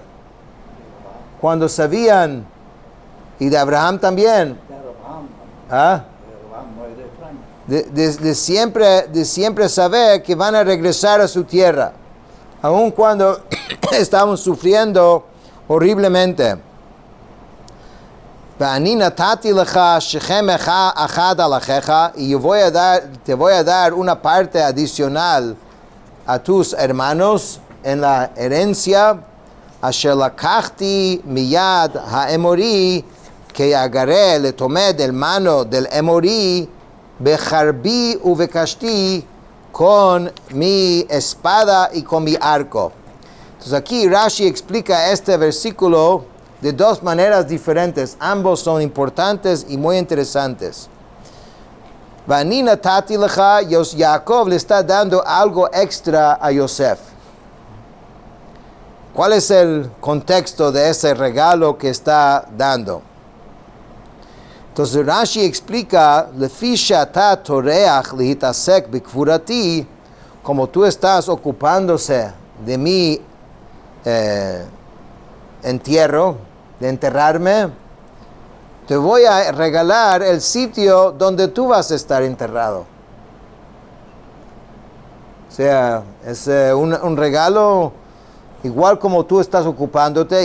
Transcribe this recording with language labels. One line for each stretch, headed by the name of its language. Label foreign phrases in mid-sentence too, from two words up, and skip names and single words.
Spanish: Cuando sabían, y de Abraham también, de siempre saber que van a regresar a su tierra, aun cuando estaban sufriendo horriblemente. Y yo te voy a dar una parte adicional a tus hermanos en la herencia.
Hebrew: אשר לקחתי מיד האמרי,
Spanish: que agarré, le tomé del mano del Emori,
Hebrew: בחרבי ובקשתי,
Spanish: con mi espada y con mi arco. Entonces aquí Rashi explica este versículo de dos maneras diferentes. Ambos son importantes y muy interesantes.
Hebrew: ואני נתתי לך,
Spanish: Jacob le está dando algo extra a Yosef. ¿Cuál es el contexto de ese regalo que está dando? Entonces Rashi explica,
Hebrew: לפי שאתה טורח להתעסק בקבורתי,
Spanish: como tú estás ocupándose de mi entierro, de enterrarme, te voy a regalar el sitio donde tú vas a estar enterrado. O sea, es un regalo igual como tú estás ocupándote.